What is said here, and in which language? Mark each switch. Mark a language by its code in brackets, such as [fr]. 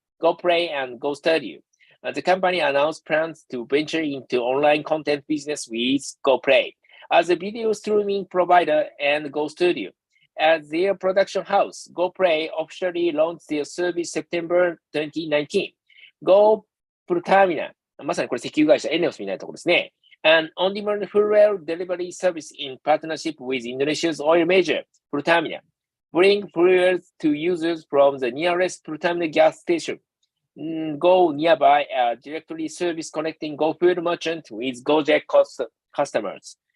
[en] GoPlay and GoStudio. The company announced plans to venture into online content business with GoPlay as a video streaming provider and GoStudio as their production house. GoPlay officially launched their service September 2019. [ja] GoPultamina、まさにこれ石油会社エネオスみたいなところですね。 [en] An on-demand fuel delivery service in partnership with Indonesia's oil major, Pertamina. Bring fuels to users from the nearest Pertamina gas station. Go nearby a directory service connecting GoFood merchant with Gojek customers.